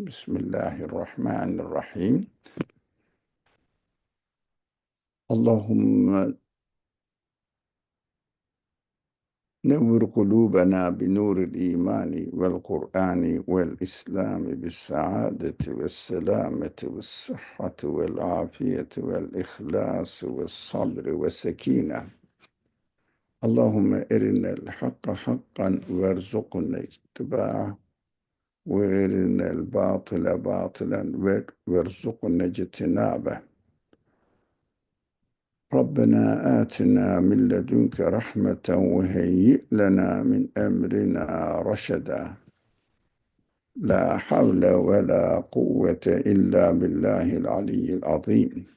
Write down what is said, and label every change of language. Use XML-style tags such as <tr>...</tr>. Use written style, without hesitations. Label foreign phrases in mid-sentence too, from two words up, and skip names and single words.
<ar>بسم الله الرحمن الرحيم. اللهم نور قلوبنا بنور الإيمان والقرآن والإسلام بالسعادة والسلامة والصحة والعافية والإخلاص والصبر والسكينة. اللهم أرنا الحق حقا وارزقنا اتباعه وارنا الباطل باطلا وارزقنا اجتنابه ربنا آتنا من لدنك رحمة وهيئ لنا من أمرنا رشدا لا حول ولا قوة إلا بالله العلي العظيم</ar>